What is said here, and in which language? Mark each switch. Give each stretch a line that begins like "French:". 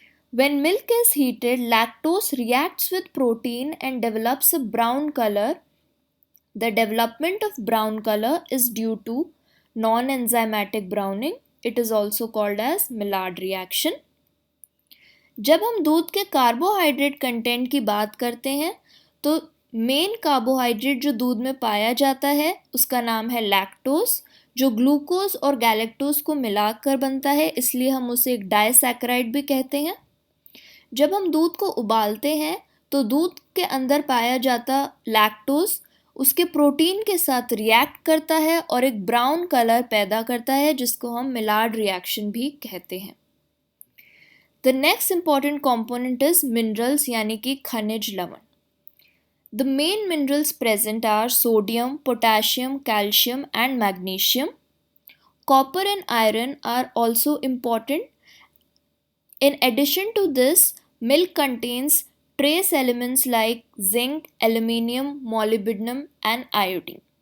English: When milk is heated, lactose reacts with protein and develops a brown color. The development of brown color is due to non-enzymatic browning. It is also called as Maillard reaction.
Hindi: जब हम दूध के carbohydrate content की बात करते हैं तो main carbohydrate जो दूध में पाया जाता है उसका नाम है लैक्टोज, जो ग्लूकोज और गैलेक्टोज को मिलाकर बनता है, इसलिए हम उसे एक डाइसैकेराइड भी कहते हैं। जब हम दूध को उबालते हैं तो दूध के अंदर पाया जाता लैक्टोज उसके प्रोटीन के साथ रिएक्ट करता है और एक ब्राउन कलर पैदा करता है, जिसको हम मिलार्ड रिएक्शन भी कहते हैं।
English: The next important component is minerals
Hindi: यानी कि खनिज लवण।
English: The main minerals present are sodium, potassium, calcium and magnesium. Copper and iron are also important. In addition to this, milk contains trace elements like zinc, aluminium, molybdenum and iodine.